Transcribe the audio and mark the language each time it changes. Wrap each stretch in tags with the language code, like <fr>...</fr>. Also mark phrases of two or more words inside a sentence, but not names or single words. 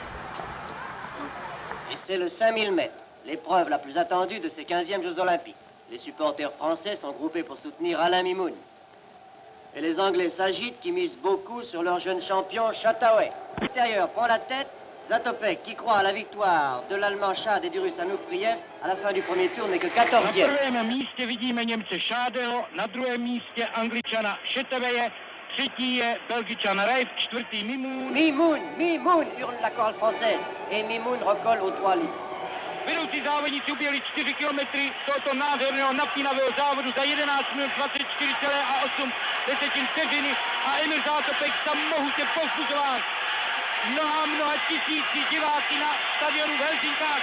<fr>Et c'est le 5000 mètres, l'épreuve la plus attendue de ces 15e Jeux olympiques. Les supporters français sont groupés pour soutenir Alain Mimoun. Et les Anglais s'agitent qui misent beaucoup sur leur jeune champion Chataoué. L'intérieur prend la tête, Zatopek qui croit à la victoire de l'Allemand Chad et du Russe Anoufriev à la fin du premier tour n'est que 14e.</fr> <cs>Na prvém místě vidíme Němce Šádeho, na druhém místě Angličana Šeteveje, třetí je Belgičan Reif, čtvrtý Mimoun.</cs> <fr>Mimoun, hurle la chorale française. Et Mimoun recolle aux 3 lignes.</fr> <cs>Vedoucí závodníci uběhli 4 kilometry tohoto nádherného napínavého závodu za 11 minut 24,8 vteřiny a Emil Zatopek tam mohutně povzbuzován mnoha tisíci diváky na stadionu v Helsinkách.</cs>